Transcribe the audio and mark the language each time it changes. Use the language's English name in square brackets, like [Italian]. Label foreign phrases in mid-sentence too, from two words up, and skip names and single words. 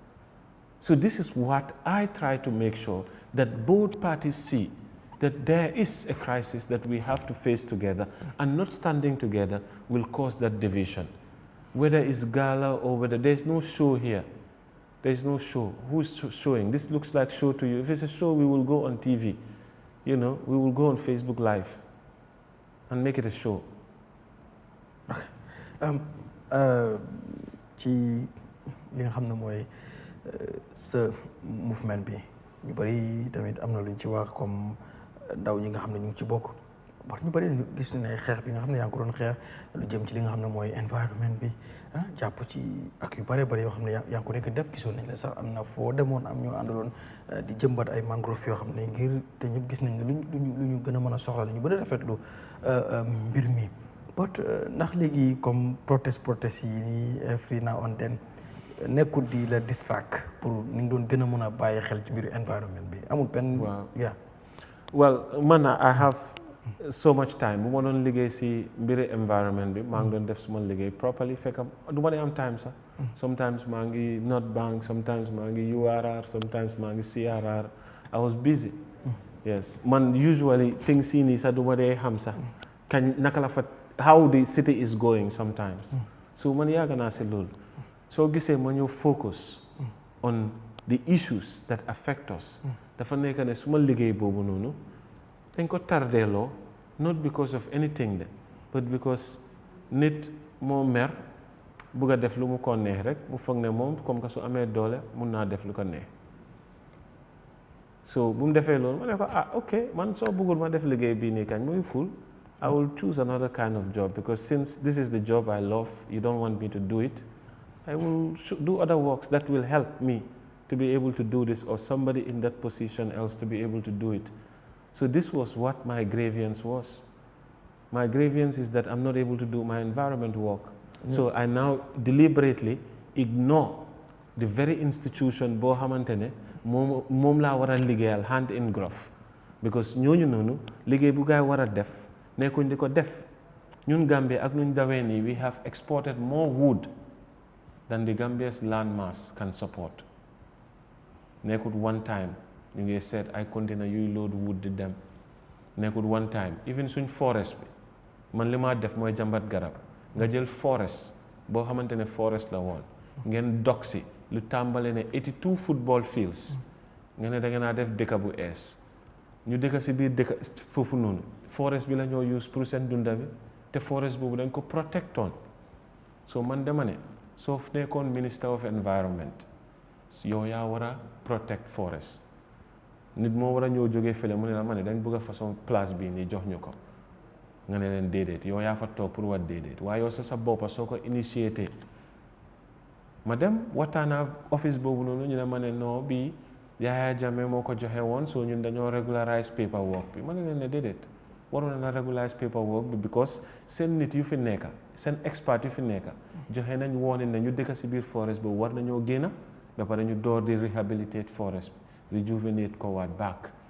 [English] So this is what I try to make sure that both parties see, that there is a crisis that we have to face together, and not standing together will cause that division. Whether it's gala or whether there's no show here, there's no show. Who's showing? This looks like show to you. If it's a show, we will go on TV. We will go on Facebook Live and make it a show. [Wolof] Ci li nga xam ne mooy sa movement bi ñu bëri tamit am na luñ ci wax comme ndaw ñi nga xam ne ñu ngi ci bokk wax ñu bëri gis ne xeex bi nga xam ne yaa ngi ko doon xeex lu jëm ci li nga xam ne mooy environnement bi jàpp ci ak yu bëree bëri yoo xam ne yaa ngi ko nekk def gisoon nañ la sax am na foo demoon am ñoo àndaloon di jëmbat ay mangrove yoo xam ne ngir te ñëpp gis nañ ne lu ñu gën a mën a soxla la ñu bëri rafetlu mbir mi but ndax léegi comme protest yi nii [English] every now and then [Wolof] nekkul di la distract pour ni nga doon gën a mën a bàyyi xel ci mbiru environnement bi amul benn. waaw [English] well man I have so much time [Wolof] bu ma doon liggéey si mbiri environment bi maa ngi doon def suma liggéey properly fekk du ma dee am time sax sometimes maa ngi North Bank sometimes maa ngi URR sometimes maa ngi CRR [English] I was busy yes man usually things [Wolof] yi nii sax du ma dee xam sax kañ naka la fa [English] how the city is going sometimes [Wolof] so man yàgg naa si loolu soo gisee ma ñëw [English] focus on the issues that affect us [Wolof] dafa nekk ne suma liggéey boobu noonu dañ ko tardeeloo [English] not because of anything [Wolof] de [English] but because [Wolof] nit moo mer bugg a def lu mu ko neex rek mu foog ne moom [French] comme que [Wolof] su amee doole mun naa def lu ko neex [English] so [Wolof] bu mu defee loolu ma ne ko ok man soo bëggul ma def liggéey bii nii kañ muy [English] cool I will choose another kind of job because since this is the job I love you don't want me to do it I will do other works that will help me to be able to do this or somebody in that position else to be able to do it. So this was what my grievance was. My grievance is that I'm not able to do my environment work. So I now deliberately ignore the very institution [Wolof] boo xamante ne moom laa war a liggéeyal [English] hand in glove because [Wolof] ñooñu noonu liggéey bu gaay war a def nekkuñ di ko def ñun Gambia ak nuñ dawee nii [English] we have exported more wood than the Gambia's land mass can support. [Wolof] Nekkut [English] one time [Wolof] ñu ngi seet ay container yuy [English] load wood [Wolof] di dem nekkut [English] one time [Wolof] even suñ forest bi man li ma def mooy jàmbat garab nga jël forest boo xamante ne forest la woon ngeen dog si lu tàmbale ne 82 [English] football fields [Wolof] nga ne da ngeen a def dëkk bu ees ñu dëkk si biir dëkk foofu noonu forest bi la ñoo use pour seen dunda bi te forest boobu dañ ko protectoon so man dama ne soo nekkoon [English] minister of environment [Wolof] yow yaa war a [English] protect forest [Wolof] nit moo war a ñëw jógee fële mu ne la ma ne dañ bëgg a façon place bii nii jox ñu ko nga ne leen déedéet yow yaa fa toog pour wat déedéet waaye yow sa boppa soo ko initié ma dem waxtaana office boobu noonu ñu ne ma ne non bii Yahya Jammeh moo ko joxe woon soo ñun dañoo [English] regularize paperwork [Wolof] bi ma ne leen ne déedéet waroon na [English] regularize paperwork [Wolof] bi because seen nit yu fi nekka seen expert yu fi nekka joxe nañ woone ne ñu dëkk si biir forest boobu war nañoo génna ba pare ñu door di [English] rehabilitate forest [Wolof] bi rejuvenate ko waat back